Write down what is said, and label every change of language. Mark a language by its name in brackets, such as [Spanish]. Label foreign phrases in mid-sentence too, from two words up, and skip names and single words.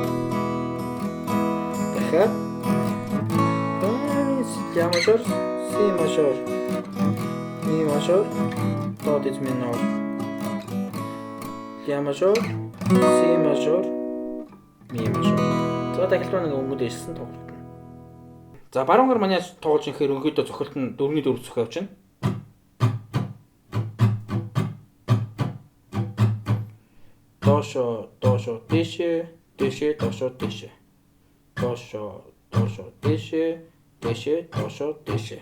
[Russian] Дахиад ля мажор, си мажор, ми мажор, до диез минор, ля мажор, си мажор, ми мажор. [Mongolian] За дахилт маань өнгө дээшсэн тоглолт. За баруун гар маань яаж тоглож ирэхээр өнөөдөө цохилт нь 4-4 цохих явж байна. Дошо, дошо, дэше, дэше, дошо, дэше. Дошо, дошо, дэше, дэше, дошо, дэше.